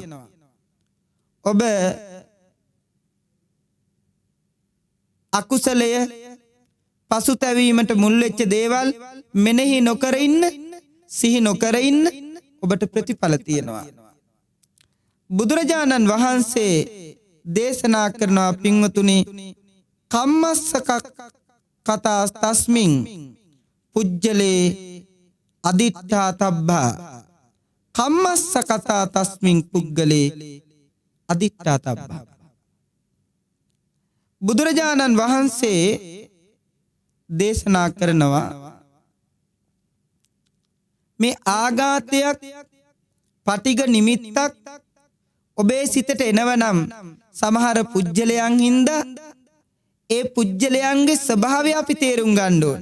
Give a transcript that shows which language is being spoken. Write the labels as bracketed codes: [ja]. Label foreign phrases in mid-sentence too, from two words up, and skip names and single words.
[si] ඔබ අකුසලය පසුතැවීමට මුල් වෙච්ච දේවල් මෙනෙහි නොකර ඉන්න, සිහි නොකර ඉන්න, ඔබට ප්‍රතිඵල තියෙනවා. බුදුරජාණන් වහන්සේ දේශනා කරනවා පින්වතුනි, [pi] කම්මස්සක කතා තස්මින් පුජ්ජලේ අදිත්‍යාතබ්බා. කම්මස්ස කතා තස්මින් පුග්ගලේ අදිත්‍යාතබ්බා. [si] බුදුරජාණන් වහන්සේ දේශනා කරනවා මේ ආඝාතයක්, පටිඝ නිමිත්තක් ඔබේ සිතට එනවනම් සමහර පුජ්‍යලයන් හින්දා ඒ පුජ්‍යලයන්ගේ ස්වභාවය අපි තේරුම් ගන්න ඕන.